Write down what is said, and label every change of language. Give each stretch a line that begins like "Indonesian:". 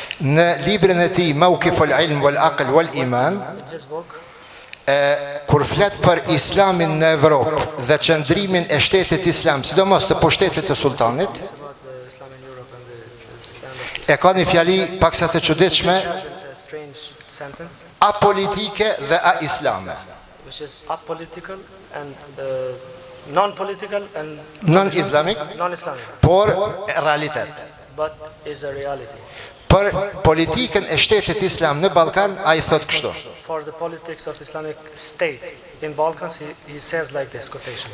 Albanian: në librin e tij Mawqiful Ilm wal Aql wal Iman,
English: in his book,
Albanian: kur flet për Islamin në Evropë dhe qëndrimin e shtetit Islam, sidomos të pushtetit të sultanit,
English: about the Islam in Europe and the Islam
Albanian: e ka një fjali paksa të çuditshme,
English: a strange sentence,
Albanian: apolitike dhe aislame.
English: which is apolitical and non-political and Non-islamic, non-Islamic,
Albanian: por realitet.
English: but is a reality.
Albanian: Për politikën e shtetit Islam në Ballkan, ai thot kështu:
English: For the politics of Islamic State in Balkans, he says like this quotation.